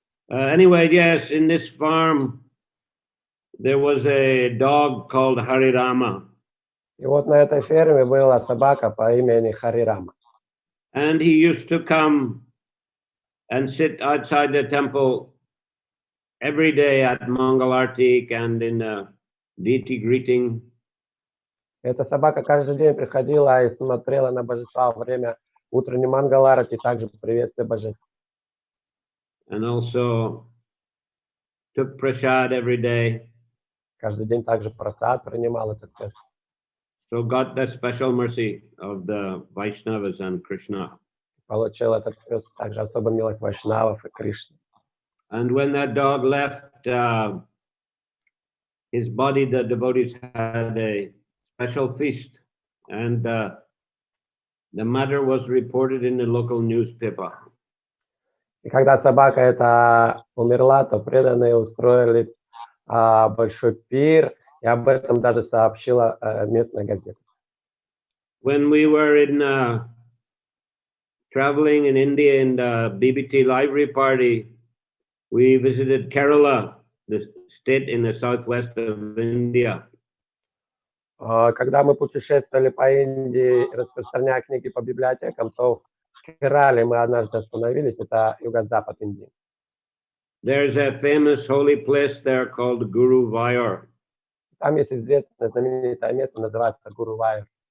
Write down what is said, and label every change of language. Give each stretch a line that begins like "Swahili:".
English: Anyway, yes, in this farm, there was a dog called Harirama.
Russian: И вот на этой ферме была собака по имени Харирама.
English: And he used to come and sit outside the temple every day at Mangalartik and in deity greeting.
Russian: Эта собака каждый день приходила и смотрела на божества во время утренней мангаларати, также приветствия божеств.
English: And also took prasad every day.
Russian: Каждый день также просад принимал этот тест.
English: So got the special mercy of the Vaishnavas and Krishna.
Russian: Получил этот тест также особо милость Вайшнавов и Кришны.
English: And when that dog left, his body, the devotees had a special feast, and the matter was reported in the local newspaper.
Russian: И когда собака эта умерла, то преданные устроили большой пир, и об этом даже сообщила местная газета.
English: When we were in traveling in India in the BBT library party, we visited Kerala, the state in the southwest of India.
Russian: Когда мы путешествовали по Индии, распространяя книги по библиотекам, то в Керале мы однажды остановились, это юго-запад Индии.
English: There's a famous holy place there called Guru Vayar.
Russian: Там есть известное знаменитое место, называется Гуру-Вайар.